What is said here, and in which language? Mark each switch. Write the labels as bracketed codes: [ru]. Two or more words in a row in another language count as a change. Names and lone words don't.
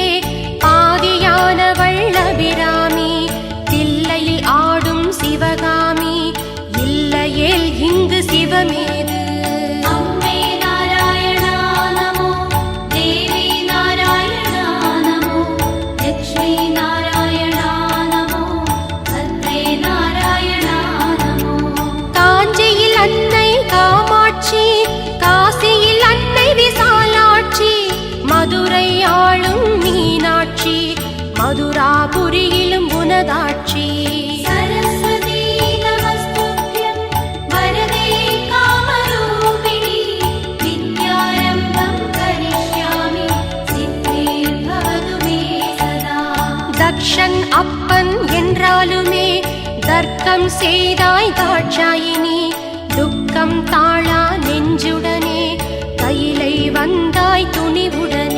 [ta] பாதியானவள் அபிராமி தில்லையில் ஆடும் சிவகாமி இல்லையேல் இங்கு சிவமேது [sa] अम्बे नारायणा नमो देवी नारायणा नमो लक्ष्मी नारायणा नमो भद्रे नारायणा नमो [ta] காஞ்சியில் அன்னை காமாட்சி காசியில் அன்னை விசாலாட்சி மதுரை ஆளும் மீனாட்சி மதுராபுரியிலும் உனதாட்சி [sa] सरस्वती नमस्तुभ्यं वरदे कामरूपिणि विद्यारम्भं करिष्यामि सिद्धिर्भवतु मे सदा [ta] தக்ஷன் அப்பன் என்றாலுமே தர்க்கம் செய்தாய் தாட்சாயினி துக்கம் தாழா நெஞ்சுடனே கையிலை வந்தாய் துணிவுடனே